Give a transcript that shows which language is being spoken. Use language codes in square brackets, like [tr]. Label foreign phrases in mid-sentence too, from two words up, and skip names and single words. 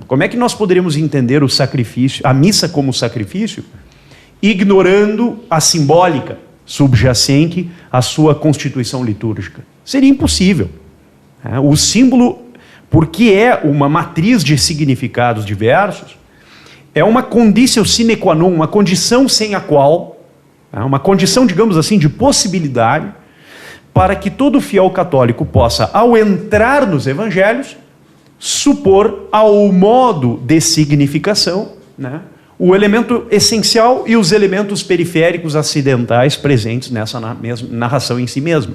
[pt] Como é que nós poderíamos entender o sacrifício, a missa como sacrifício, ignorando a simbólica subjacente à sua constituição litúrgica? Seria impossível. O símbolo, porque é uma matriz de significados diversos, é uma [la] conditio sine qua non, [pt] uma condição sem a qual, uma condição, digamos assim, de possibilidade, para que todo fiel católico possa, ao entrar nos evangelhos, supor ao modo de significação, né, o elemento essencial e os elementos periféricos acidentais presentes nessa narração em si mesma.